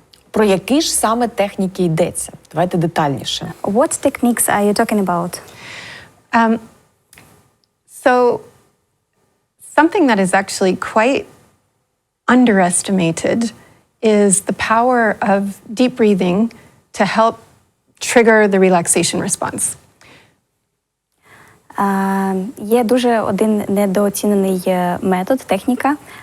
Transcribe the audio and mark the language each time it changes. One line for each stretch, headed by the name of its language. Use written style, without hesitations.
Ukrainian: Про які ж саме техніки йдеться? Давайте детальніше.
English: What techniques are you talking about? So something that is actually quite underestimated is the power of deep breathing to help trigger the relaxation response.
Ukrainian: Є дуже один недооцінений метод, техніка.